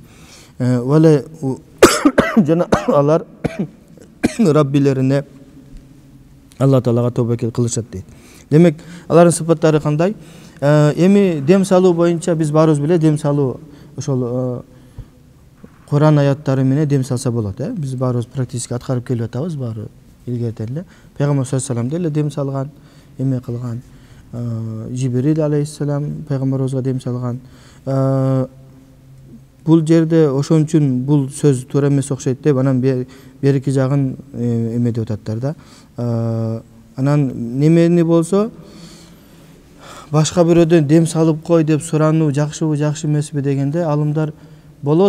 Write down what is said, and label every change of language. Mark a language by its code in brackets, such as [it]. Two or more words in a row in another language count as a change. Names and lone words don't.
[ky] Вале жана алар Раббилерине Алла Таалага тобокел кылышат дейт. Демек, алардын сыпаттары кандай? Эми дем салуу боюнча биз баарыбыз биле дем салуу ошол Куран аяттары менен дем салса болот, Биз баарыбыз практически аткарып келип атабыз, баары илгертен эле. Пайгамбар [ar] صلى الله عليه وسلم [ky] деле дем салган, эме кылган. Жибрил алейхиссалам пайгамбарыбызга дем салган. Бул жерде ошон үчүн бул сөз туура эмес окшойт деп, анан берки жагын эме деп ататтар да. Анан немени болсо башка бирөөдөн дем салып кой деп сурануу жакшыбы, жакшы эмеспи дегенде алымдар болот.